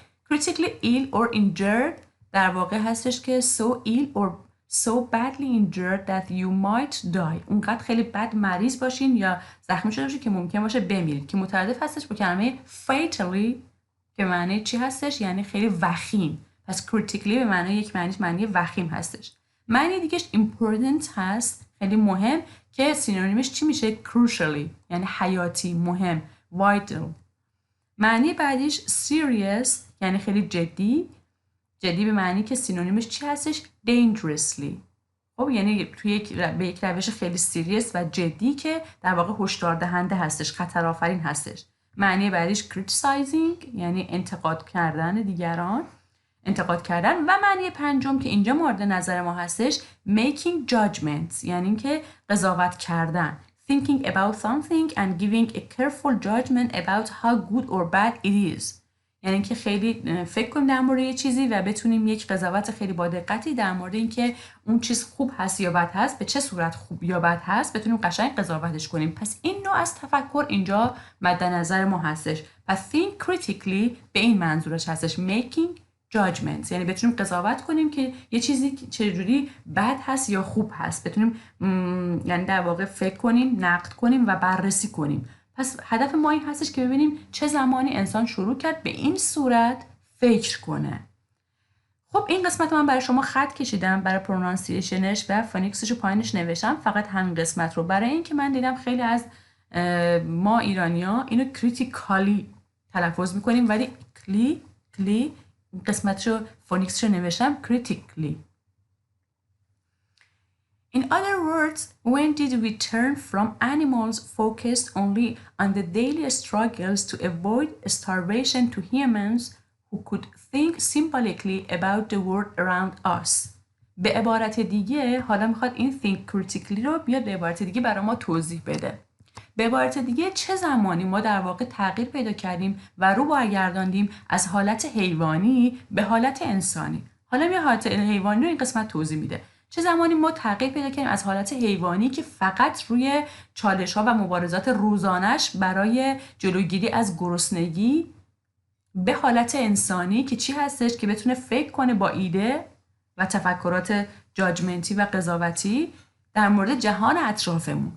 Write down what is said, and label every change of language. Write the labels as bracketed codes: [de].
[en] critically ill or injured [fa] در واقع هستش که [en] so ill or so badly injured that you might die. [fa] اونقدر خیلی بد مریض باشین یا زخمی شده باشین که ممکن باشه بمیرید، که مترادف هستش با کلمه fatally که معنی چی هستش؟ یعنی خیلی وخیم. پس critically به معنی یک معنی وخیم هستش. معنی دیگهش important هست، خیلی مهم، که سینونیمش چی میشه؟ crucially یعنی حیاتی، مهم، vital. معنی بعدیش serious یعنی خیلی جدی به معنی که سینونیمش چی هستش؟ dangerously. خب یعنی توی به یک روش خیلی سیریس و جدی که در واقع هشدار دهنده هستش، خطر آفرین هستش. معنی بعدیش criticizing یعنی انتقاد کردن و معنی پنجم که اینجا مورد نظر ما هستش [en] making judgments [fa] یعنی که قضاوت کردن. [en] thinking about something and giving a careful judgment about how good or bad it is. [fa] یعنی که خیلی فکر کنیم در مورد یه چیزی و بتونیم یک قضاوت خیلی با دقتی در مورد اینکه اون چیز خوب هست یا بد هست، به چه صورت خوب یا بد هست، بتونیم قشنگ قضاوتش کنیم. پس این نوع از تفکر اینجا مد نظر ما هستش. پس [en] think critically [fa] به این منظورش هستش [en] making judgments، [fa] یعنی بتونیم قضاوت کنیم که یه چیزی چجوری بد هست یا خوب هست، بتونیم یعنی در واقع فکر کنیم، نقد کنیم و بررسی کنیم. پس هدف ما این هستش که ببینیم چه زمانی انسان شروع کرد به این صورت فکر کنه. خب این قسمت من برای شما خط کشیدم برای پرونانسیشنش و فونیکسش رو پایینش نوشتم، فقط همین قسمت رو، برای این که من دیدم خیلی از ما ایرانی‌ها اینو کریتیکالی تلفظ میکنیم ولی کلی قسمتش رو فونیکسش رو نوشتم critically. [en] In other words, when did we turn from animals focused only on the daily struggles to avoid starvation to humans who could think symbolically about the world around us? [fa] به عبارت دیگه حالا میخواد این [en] think critically [fa] رو بیاد به عبارت دیگه برای ما توضیح بده. به عبارت دیگه چه زمانی ما در واقع تغییر پیدا کردیم و رو برگرداندیم از حالت حیوانی به حالت انسانی. حالا می حالت حیوانی رو این قسمت توضیح میده. چه زمانی ما تغییر پیدا کردیم از حالت حیوانی که فقط روی چالش‌ها و مبارزات روزانش برای جلوگیری از گرسنگی به حالت انسانی که چی هستش؟ که بتونه فکر کنه با ایده و تفکرات جاجمنتی و قضاوتی در مورد جهان اطرافمون.